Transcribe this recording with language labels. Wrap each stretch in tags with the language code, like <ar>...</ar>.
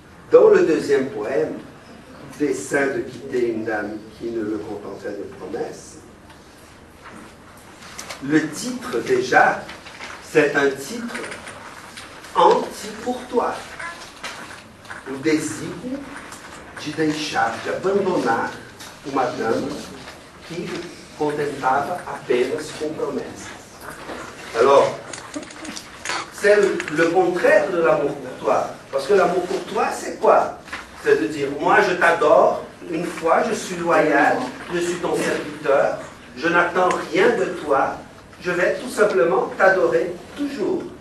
<fr>Dans le deuxième poème, Dessein de quitter une dame qui ne le contentait de promesses, le titre déjà, c'est un titre anti-courtois.</fr> <pt>O desejo de deixar, de abandonar uma dama que contentava apenas com promessas.</pt> <fr>Alors, c'est le contraire de l'amour courtois. Parce que l'amour courtois, c'est quoi? C'est de dire, moi je t'adore, une fois je suis loyal, je suis ton serviteur, je n'attends rien de toi, je vais tout simplement t'adorer toujours.</fr>